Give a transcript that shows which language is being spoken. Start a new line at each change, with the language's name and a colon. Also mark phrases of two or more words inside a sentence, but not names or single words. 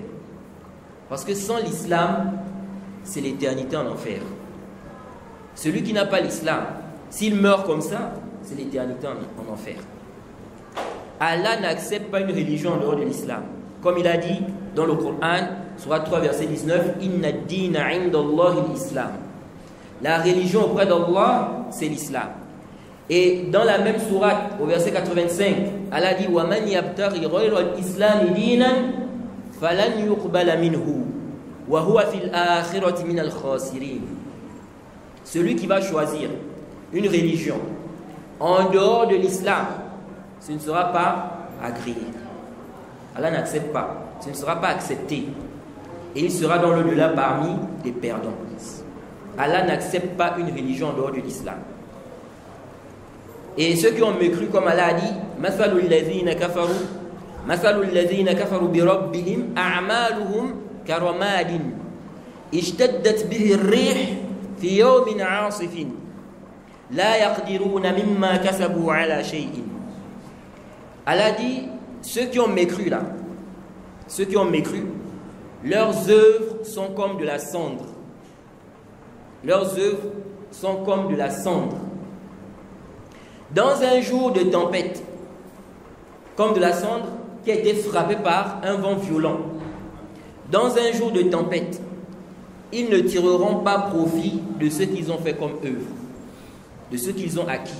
French: Parce que sans l'islam, c'est l'éternité en enfer. Celui qui n'a pas l'islam, s'il meurt comme ça, c'est l'éternité en enfer. Allah n'accepte pas une religion en dehors de l'islam. Comme il a dit dans le Coran, Sourate 3, verset 19, «
Arabic: إن الدين عند الله الإسلام
French: » La religion auprès d'Allah, c'est l'islam. Et dans la même sourate, au verset 85, Allah dit «
Arabic: ومن يبتغ غير الإسلام دينا فلن يقبل منه وهو في الآخرة من الخاسرين
French: » Celui qui va choisir une religion en dehors de l'islam, ce ne sera pas agréé. Allah n'accepte pas, ce ne sera pas accepté. Et il sera dans l'au-delà parmi les perdants. Allah n'accepte pas une religion en dehors de l'islam. Et ceux qui ont mécru, comme Allah a dit,
Arabic: مثل الذين كفروا بربهم أعمالهم كرماد اشتدت به الريح في يوم عاصف لا يقدرون مما كسبوا على شيء.
French: Allah dit, ceux qui ont mécru là, ceux qui ont mécru, leurs œuvres sont comme de la cendre. Leurs œuvres sont comme de la cendre. Dans un jour de tempête, comme de la cendre qui a été frappée par un vent violent, dans un jour de tempête, ils ne tireront pas profit de ce qu'ils ont fait comme œuvre, de ce qu'ils ont acquis.